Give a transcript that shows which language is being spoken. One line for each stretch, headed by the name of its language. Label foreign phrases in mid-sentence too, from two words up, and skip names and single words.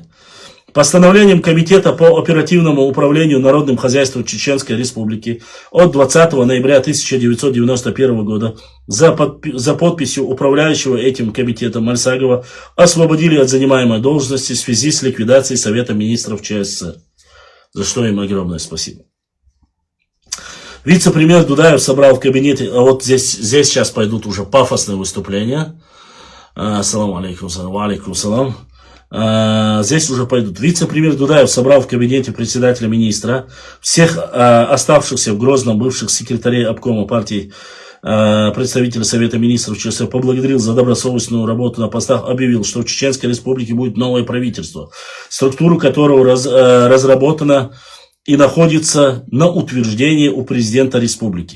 Russian: Постановлением Комитета по оперативному управлению народным хозяйством Чеченской Республики от 20 ноября 1991 года за подписью управляющего этим комитетом Мальсагова освободили от занимаемой должности в связи с ликвидацией Совета Министров ЧССР. За что им огромное спасибо. Вице-премьер Дудаев собрал в кабинете, а вот здесь сейчас пойдут уже пафосные выступления.
Arabic: السلام عليكم، عليكم السلام.
Russian: Здесь уже пойдут. Вице-премьер Дудаев собрал в кабинете председателя министра всех оставшихся в Грозном бывших секретарей обкома партии представителей Совета Министров ЧССР, поблагодарил за добросовестную работу на постах, объявил, что в Чеченской Республике будет новое правительство, структуру которого разработана и находится на утверждении у президента республики.